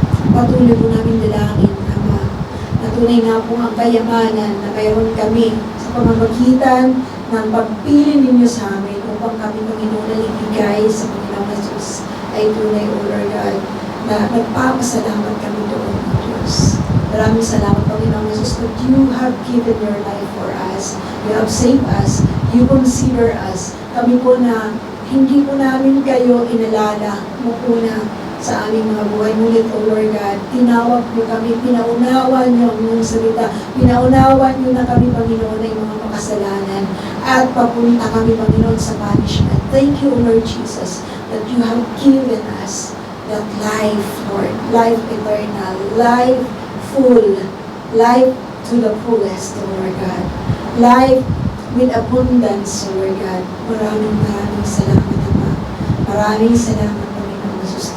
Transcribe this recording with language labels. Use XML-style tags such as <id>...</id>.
<tl>Patuloy po namin dalangin, Ama, na tunay nga po ang kayamanan na mayroon kami sa pamamagitan ng pagpili ninyo sa amin upang kami, Panginoon, na ibigay sa Panginoon Jesus ay tunay,</tl> <en>O Lord God,</en> <tl>na nagpapasalamat kami doon, O Diyos. Maraming salamat,</tl> <en>Panginoon Jesus, that you have given your life for us. You have saved us. You consider us.</en> <tl>Kami po na hindi po namin kayo inalala mo po na sa aming mga buhay. Ngunit,</tl> <en>O Lord God,</en> <tl>tinawag niyo kami, pinaunawa niyo ang iyong salita, pinaunawa niyo na kami, Panginoon, ay mga makasalanan, at papunta kami, Panginoon, sa punishment.</tl> <en>Thank you, O Lord Jesus, that you have given us that life, Lord, life eternal, life full, life to the fullest, O Lord God, life with abundance, O Lord God.</en> <tl>Maraming salamat, Ama. Maraming salamat, Panginoon Jesus.</tl>